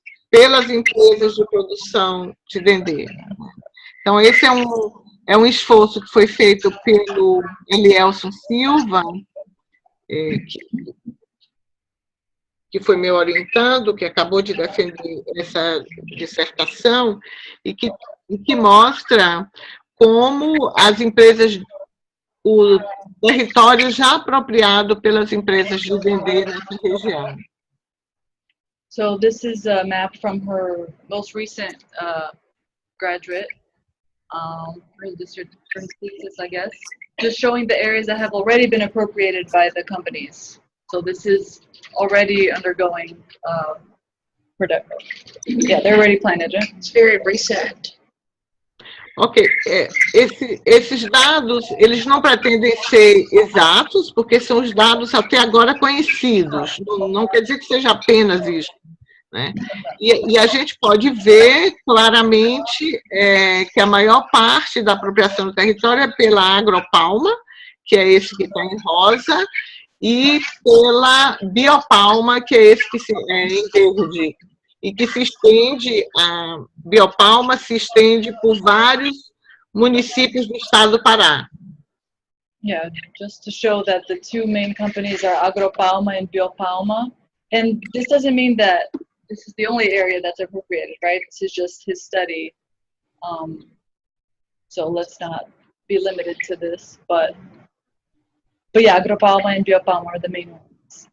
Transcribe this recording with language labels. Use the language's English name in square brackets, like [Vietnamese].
[Portuguese] pelas empresas de produção de Dendê. Então, esse é um esforço que foi feito pelo Elielson Silva, que foi meu orientando, que acabou de defender essa dissertação, e que mostra como as empresas, o território já apropriado pelas empresas de Dendê nessa região. [English] So this is a map from her most recent graduate, her thesis, I guess, just showing the areas that have already been appropriated by the companies. So this is already undergoing production. Yeah, they're already planted. Yeah? It's very recent. [Portuguese] Ok, esses dados, eles não pretendem ser exatos, porque são os dados até agora conhecidos, não quer dizer que seja apenas isso, né? E a gente pode ver claramente que a maior parte da apropriação do território é pela Agropalma, que é esse que está em rosa, e pela Biopalma, que é esse que é em verde, e que se estende, a Biopalma se estende por vários municípios do estado do Pará. [English] Yeah, just to show that the two main companies are Agropalma and Biopalma. And this doesn't mean that this is the only area that's appropriated, right? This is just his study. So let's not be limited to this. But yeah, Agropalma and Biopalma are the main ones.